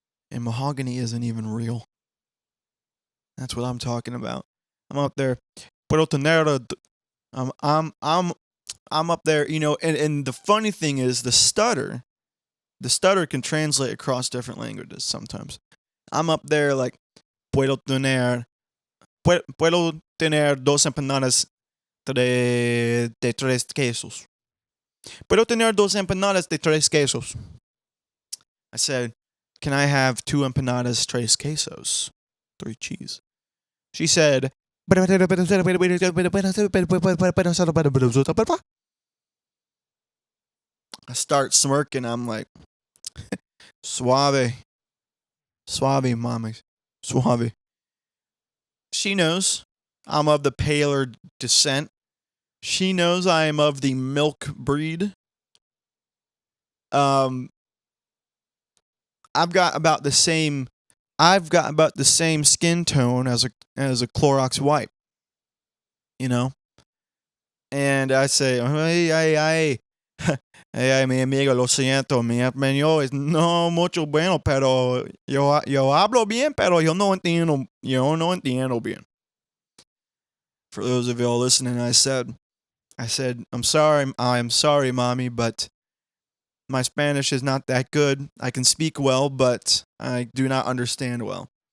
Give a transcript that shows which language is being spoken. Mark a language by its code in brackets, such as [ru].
[en] And mahogany isn't even real. That's what I'm talking about. I'm up there. I'm up there, and the funny thing is the stutter can translate across different languages sometimes. I'm up there like, [es] puedo tener dos empanadas de tres quesos. Puedo tener dos empanadas de tres quesos. [en] I said, can I have 2 empanadas [es] tres quesos? [en] 3 cheese. She said, I start smirking. I'm like, suave, mommy, suave. She knows I'm of the paler descent. She knows I am of the milk breed. I've got about the same skin tone as a Clorox wipe. And I say, [es] ay, mi amigo, lo siento, mi español es no mucho bueno, pero yo hablo bien, pero yo no entiendo bien. [en] For those of y'all listening, I said, I'm sorry, mommy, but my Spanish is not that good. I can speak well, but I do not understand well.